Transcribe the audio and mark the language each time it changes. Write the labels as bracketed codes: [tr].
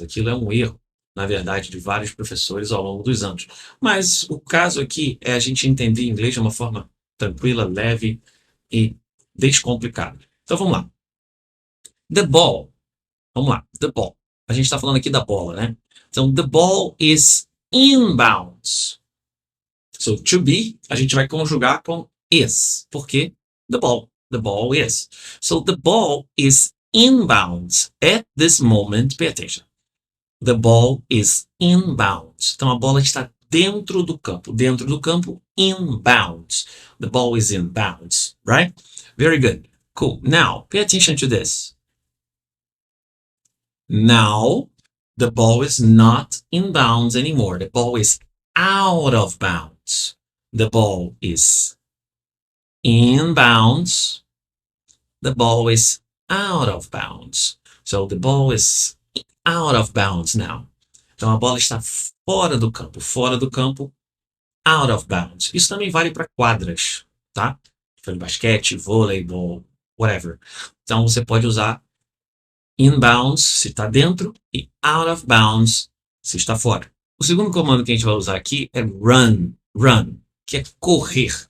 [pt] Aquilo é um erro, na verdade, de vários professores ao longo dos anos. Mas o caso aqui é a gente entender inglês de uma forma tranquila, leve e descomplicada. Então, vamos lá. [en] The ball. [pt] Vamos lá. The ball. A gente está falando aqui da bola, né? Então, [en] the ball is inbounds. [pt] So, to be, a gente vai conjugar com is. Por quê? [en] The ball is. So, the ball is inbounds at this moment. Pay attention. The ball is inbounds. [pt] Então, a bola está dentro do campo. Dentro do campo, inbounds. [en] The ball is inbounds, right? Very good. Cool. Now, pay attention to this. Now, the ball is not inbounds anymore. The ball is out of bounds. The ball is in bounds. The ball is out of bounds. So the ball is out of bounds now. [pt] Então a bola está fora do campo. Fora do campo, out of bounds. Isso também vale para quadras, tá? Foi basquete, voleibol, whatever. Então você pode usar in bounds se está dentro e out of bounds se está fora. O segundo comando que a gente vai usar aqui é run, que é correr.